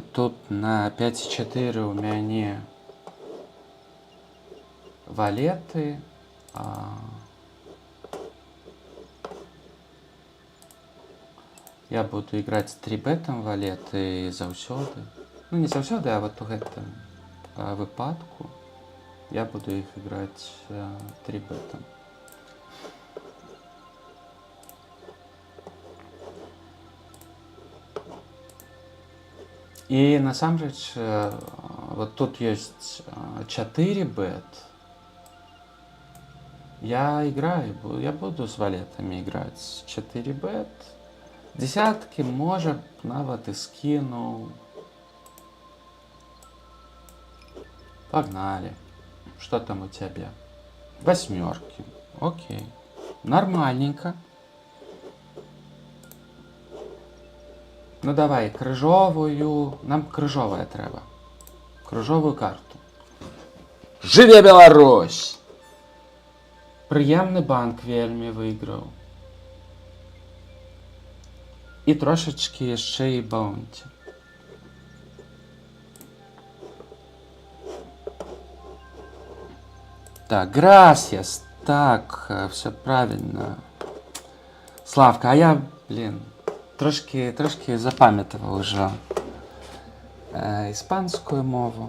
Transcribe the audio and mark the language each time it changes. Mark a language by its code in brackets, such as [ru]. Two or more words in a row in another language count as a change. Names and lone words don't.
[be] Тут на 5,4 у мяне валеты. [ru] Я буду играть 3-бетом валеты заўсёды. [be] Ну, не заўсёды, а вот у гэтым выпадку [ru] я буду их играть [be] 3-бетом. И насамрэч, вот тут есть 4-бет. [ru] Я буду с валетами играть 4-бет. Десятки, может, нават и скину. Погнали. Что там у тебя? 8. Окей. Нормальненько. Ну давай, крыжовую. Нам крыжовая треба. Крыжовую карту. [be] Жыве Беларусь! Прыемны банк вельмі выйграў. І трошечки яшчэ і баунті. Так, gracias. [ru] Так, все правильно. [uk] Славка, а я, трошки запам'ятав уже іспанську мову.